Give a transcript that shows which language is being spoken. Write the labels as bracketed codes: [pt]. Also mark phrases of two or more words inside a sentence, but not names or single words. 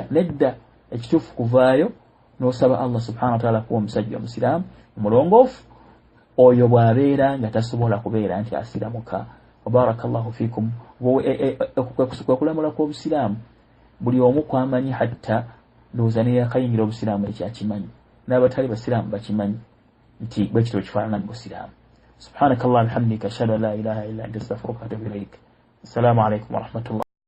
[lg] Nedda, ekituufu kuvaayo n'osaba Allah [ar] سبحانه وتعالى [lg] kuwa omusajja omusiraamu omulongoofu, oyo bw'abeera nga tasobola kubeera nti asiramuka. [ar] وبارك الله فيكم. [lg] Kwe kulamula kw'obusiraamu buli omu kwamanyi, hatta ndowooza n'eyakayingira obusiraamu ekyakimanyi, n'abatali basiraamu bakimanyi nti bwe kityo kifaanana mu busiraamu. [ar] سبحانك اللهم الحمد لله أشهد أن لا إله إلا أنت أستغفرك وأتوب إليك. السلام عليكم ورحمة الله.